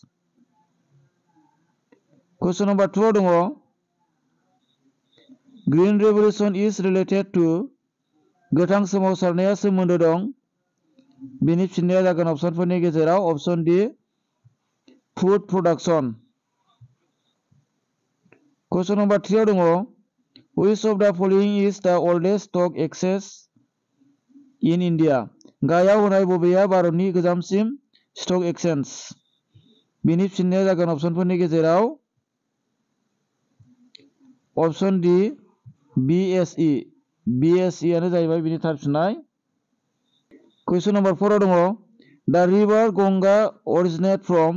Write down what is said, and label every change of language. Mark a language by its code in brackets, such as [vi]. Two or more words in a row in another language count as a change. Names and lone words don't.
[en] Question number 2 [brx] आव दङ [en] green revolution is related to. [brx] गोथां सोमावसारनाया सोमोन्दो दं। बिनि फिननाया जागोन अपसनफोरनि गेजेराव [en] option D food production. Question number 3 [brx] आव दङ [en] which of the following is the oldest stock exchange in India. [brx] गाहायाव होनाय बबेया भारतनि गोजामसिन [en] stock exchange? [brx] बिनि फिननाया जागोन अपसनफोरनि गेजेराव [en] option D BSE. [brx] बिएसइ आनो जाहैबाय बिनि थार फिननाय। [en] Question number 4 [brx] आव दङ [en] the river Ganga originate from.